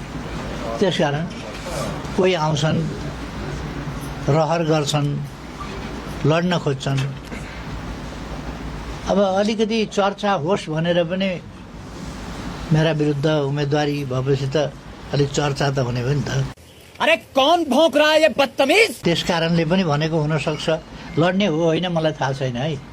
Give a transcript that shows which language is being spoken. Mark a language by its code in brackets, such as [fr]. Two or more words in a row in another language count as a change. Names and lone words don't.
[ne] त्यसकारण कोही आउँछन्, रहर गर्छन्, लड्न खोज्छन्। अब अलिकति चर्चा होस् भनेर पनि मेरा विरुद्ध उम्मेदवारी भएपछि त अलिक चर्चा त हुने हो नि त। [hi] अरे कौन भौंक रहा है ये बदतमीज? [ne] त्यस कारणले पनि भनेको हुनसक्छ। लड्ने हो होइन मलाई थाहा छैन है।